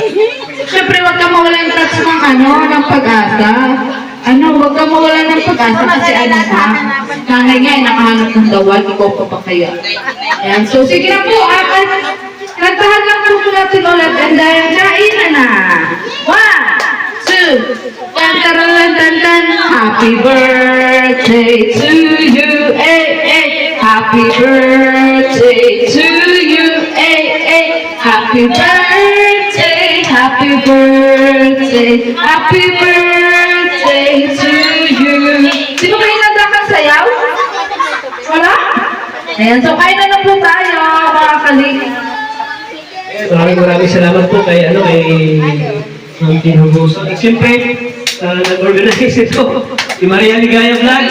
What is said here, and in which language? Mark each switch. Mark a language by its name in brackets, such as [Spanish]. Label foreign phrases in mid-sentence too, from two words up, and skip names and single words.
[Filipino] Siyempre, huwag ka mawala ng touch ng pag-asa. Huwag ka mawala ng pag-asa kasi nanay nga, nakahanap ng dawal, ikaw pa pa kaya. Ayan, so sige na po, kantahan lang po natin ulit, and dahil kainan na. 1, 2, tan-taran-tan-tan, [English] happy birthday to you, happy birthday to you, happy birthday, happy birthday, happy birthday to you. [Filipino] Sino kayo nagdakang sayaw? Wala? Ayan, so kain na po tayo, mga kalingap. Maraming salamat po kay Ma'am Tin Hugoso. At siyempre, nag-organize ito. Si Maria Ligaya Vlogs.